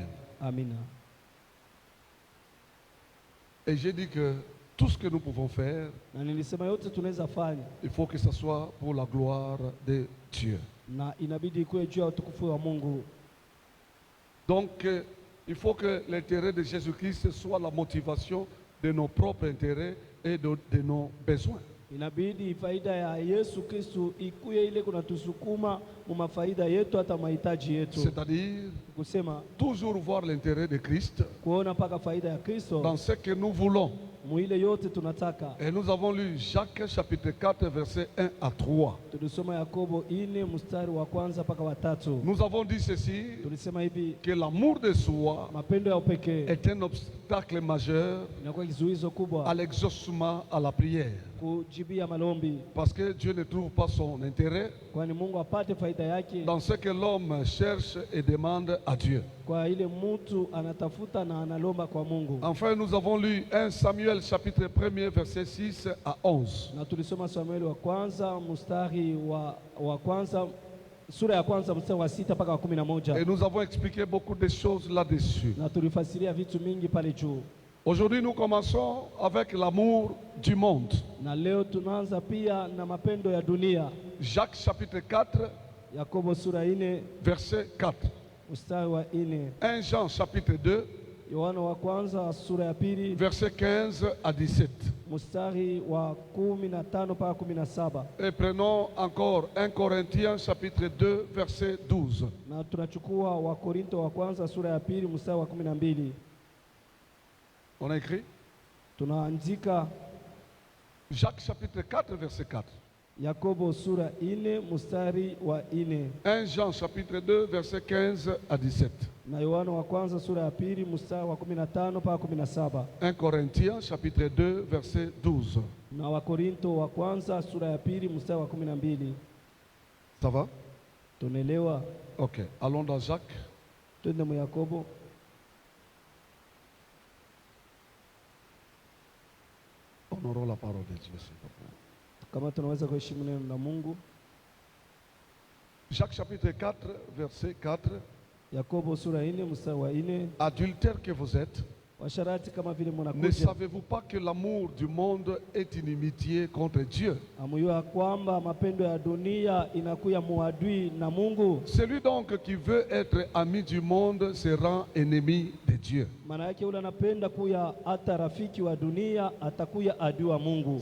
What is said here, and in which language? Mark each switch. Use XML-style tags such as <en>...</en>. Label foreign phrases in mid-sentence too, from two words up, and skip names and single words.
<sw>Amina.</sw> <fr>Et j'ai dit que tout ce que nous pouvons faire,</fr> <sw>Na nilisema yote tunaweza fanya,</sw> <fr>il faut que ce soit pour la gloire de Dieu.</fr> <sw>na inabidi ikuwe juu ya utukufu wa Mungu.</sw> <fr>Donc, il faut que l'intérêt de Jésus-Christ soit la motivation de nos propres intérêts et de nos besoins.</fr> <sw>Inabidi faida ya Yesu Kristu ikuye ile kunatusukuma mu mafaida yetu hata mahitaji yetu,</sw> <fr>C'est-à-dire</fr> <sw>kusema</sw> <fr>toujours voir l'intérêt de Christ</fr> <sw>kuona paka faida ya Kristo</sw> <fr>dans ce que nous voulons.</fr> <sw>mu ile yote tunataka.</sw> <fr>Et nous avons lu Jacques chapitre 4 versets 1 à 3.</fr> <sw>Tulisoma Yakobo 4 mstari wa kwanza mpaka wa 3.</sw> <fr>Nous avons dit ceci,</fr> <sw>Tulisema hivi,</sw> <fr>que l'amour de soi</fr> <sw>mapendo ya upekee</sw> <fr>est un obstacle majeur</fr> <sw>inakuwa kizuizo</sw> <fr>à</fr> <sw>kubwa</sw> <fr>l'exaucement à la prière.</fr> <sw>kujibia malombi,</sw> <fr>Parce que Dieu ne trouve pas son intérêt</fr> <sw>kwani Mungu apate faida yake</sw> <fr>dans ce que l'homme cherche et demande à Dieu.</fr> <sw>kwa ile mtu anatafuta na analomba kwa Mungu.</sw> <fr>Enfin, nous avons lu 1 Samuel chapitre 1 verset 6 à 11.</fr> <sw>Na tulisoma Samueli wa kwanza mstari wa kwanza sura ya kwanza mstari wa 6 mpaka wa 11.</sw> <fr>Et nous avons expliqué beaucoup de choses là-dessus.</fr> <sw>Na tulifasiria vitu mingi pale juu.</sw> <fr>Aujourd'hui, nous commençons avec l'amour du monde.</fr> <sw>Na leo tunaanza pia na mapendo ya dunia.</sw> <fr>Jacques chapitre 4</fr> <sw>Yakobo sura 4</sw> <fr>verset 4.</fr> <sw>mstari wa 4.</sw> <fr>1 Jean chapitre 2</fr> <sw>Yohana wa kwanza sura ya 2</sw> <fr>verset 15 à 17.</fr> <sw>mstari wa 15 mpaka 17.</sw> <fr>Et prenons encore 1 Corinthiens chapitre 2 verset 12.</fr> <sw>Na tunachukua wa Korinto wa kwanza sura ya 2 mstari wa 12.</sw> <fr>On a écrit</fr> <sw>Tunaandika</sw> <fr>Jacques chapitre 4 verset 4.</fr> <sw>Yakobo sura 4 mstari wa 4.</sw> <fr>1 Jean chapitre 2 verset 15 à 17.</fr> <sw>Na Yohana wa kwanza sura ya 2 mstari wa 15 mpaka 17.</sw> <fr>1 Corinthiens chapitre 2 verset 12.</fr> <sw>Na Wakorinto wa kwanza sura ya 2 mstari wa 12.</sw> <fr>Ça va?</fr> <sw>Tunaelewa?</sw> <fr>Ok, allons dans Jacques.</fr> <sw>Twende mu Yakobo.</sw> <fr>Honorons la parole de Dieu, s'il vous plaît.</fr> <sw>Kama tunaweza kuheshimu neno la Mungu.</sw> <fr>Jacques chapitre 4 verset 4.</fr> <sw>Yakobo sura 4 mstari wa 4.</sw> <fr>Adultères que vous êtes,</fr> <sw>Washarati kama vile</sw> <fr>ne</fr> <sw>mnakuja,</sw> <fr>savez-vous pas que l'amour du monde est inimitié contre Dieu?</fr> <sw>amuyua kwamba mapendo ya dunia inakuya muadui na Mungu.</sw> <fr>Celui donc qui veut être ami du monde se rend ennemi de Dieu.</fr> <sw>Maana yake ule anapenda kuya hata rafiki wa dunia atakuya adui wa Mungu.</sw>